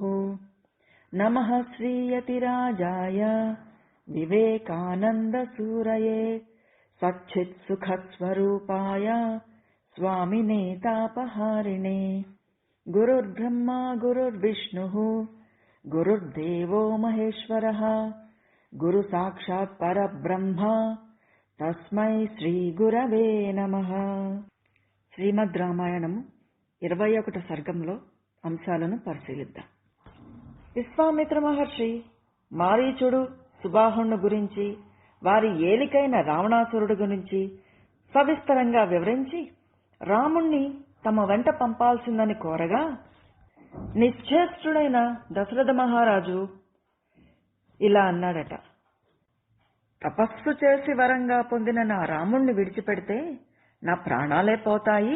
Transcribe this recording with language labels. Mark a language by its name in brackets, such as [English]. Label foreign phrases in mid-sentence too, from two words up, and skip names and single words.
[Sanskrit] नमः श्रीयतिराजाय विवेकानन्दसूरये सच्चित्सुखस्वरूपाय स्वामिने तापहारिणे। गुरुर्ब्रह्मा गुरुर्विष्णुः गुरुर्देवो महेश्वरः गुरुसाक्षात् परब्रह्म तस्मै శ్రీగురవే నమః। [Telugu] శ్రీమద్ రామాయణం 21 సర్గంలో అంశాలను పరిశీలిద్దాం. విశ్వామిత్ర మహర్షి మారీచుడు సుబాహుణ్ణి గురించి, వారి ఏలికైన రావణాసురుడు గురించి సవిస్తరంగా వివరించి రాముణ్ణి తమ వెంట పంపాల్సిందని కోరగా, నిశ్చేష్టుడైన దశరథ మహారాజు ఇలా అన్నాడట: తపస్సు చేసి వరంగా పొందిన నా రాముణ్ణి విడిచిపెడితే నా ప్రాణాలే పోతాయి.